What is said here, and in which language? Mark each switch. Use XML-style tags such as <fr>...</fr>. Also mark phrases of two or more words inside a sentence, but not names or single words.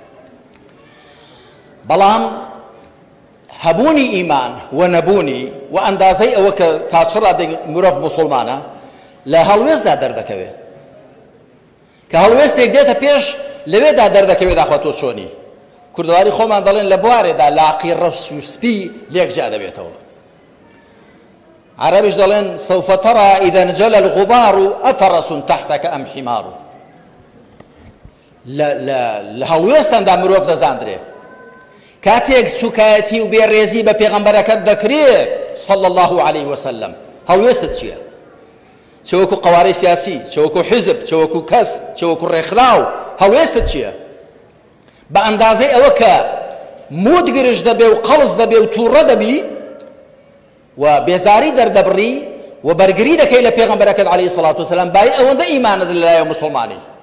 <ckb>بەڵام هەبوونی ئیمان و نەبوونی و ئەندازەی ئەوە کە تا چ ڕادێک مرۆڤ مسلمانە لە هەڵوێستدا دەردەکەوێت کە هەڵوێستێک دێتە پێش لەوێدا دەردەکەوێت داخوا تۆ چۆنی کوردەواری خۆمان دەڵێن لە بوارێدا لاقی ڕەش و سپی لێکجا دەبێتەوە عربش دەڵێن</ckb> <ar>سوف ترى إذا انجلى الغبار أفرس تحتك أم حمار</ar> <ckb>لە هەڵوێستاندا مرۆڤ دەزاندرێ کاتێک سوکایەتی و بێڕێزی بە پێغەمبەرەکەت دەکرێت</ckb> <ar>صلى الله عليه وسلم</ar> <ckb>هەڵوێستت چییە چ وەکو قوارەی سیاسی چ وەکو حزب چ وەکو کەس چ وەکو ڕێکخراو هەڵوێستت چییە بە ئەندازەی ئەوە کە مود گرش دەبێ و قەڵز دەبێ و تووڕە دەبی و بێزاری دەردەبڕی و بەرگری دەکەی لە پێغەمبەرەکەت</ckb> <ar>عەلەیهی سەڵات وسەلام</ar> <ckb>بای ئەوەندە ئیمانت لەلایەن موسڵمانی</ckb>